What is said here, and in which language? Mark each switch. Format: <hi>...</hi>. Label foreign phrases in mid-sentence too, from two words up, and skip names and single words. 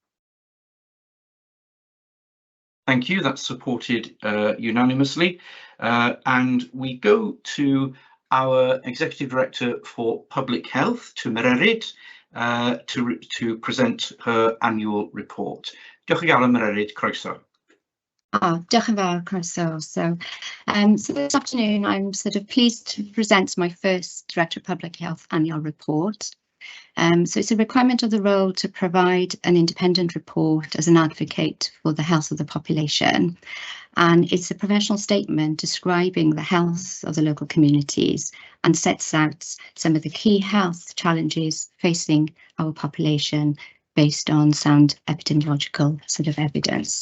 <en>Thank you, that's supported unanimously. And we go to our Executive Director for Public Health, to Mererid, to present her annual report.</en> <cy>Diolch yn fawr, Mererid, croeso. Diolch yn fawr, croeso.</cy> <en>So this afternoon, I'm sort of pleased to present my first Director of Public Health annual report. So it's a requirement of the role to provide an independent report as an advocate for the health of the population. And it's a professional statement describing the health of the local communities and sets out some of the key health challenges facing our population based on sound epidemiological sort of evidence.</en>